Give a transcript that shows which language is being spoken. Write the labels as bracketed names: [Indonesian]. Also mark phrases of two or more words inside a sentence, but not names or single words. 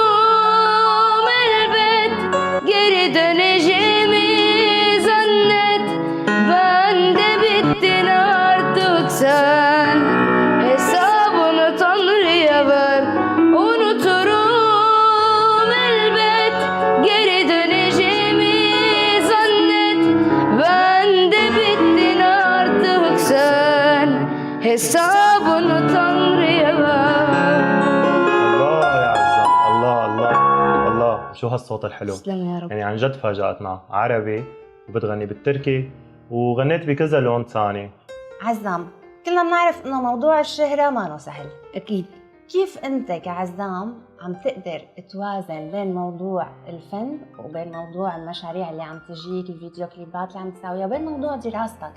[Turkish] elbet, geri döneceğimi zannet, ben de bittin artık sen, hesabını Tanrı'ya ver, unuturum elbet, geri döneceğimi zannet, ben de bittin artık sen, hesabını Tanrı'ya ver. [Arabic] الله يا عزام، الله الله الله، شو هالصوت الحلو. تسلم يا رب. يعني عن جد فاجأتنا، عربي وبتغني بالتركي وغنيت بكذا لون ثاني. عزام، كلنا بنعرف انه موضوع الشهرة ما سهل. أكيد. كيف انت كعزام عم تقدر توازن بين موضوع الفن وبين موضوع المشاريع اللي عم تجيك، الفيديو كليبات اللي عم تساويها، وبين موضوع دراستك؟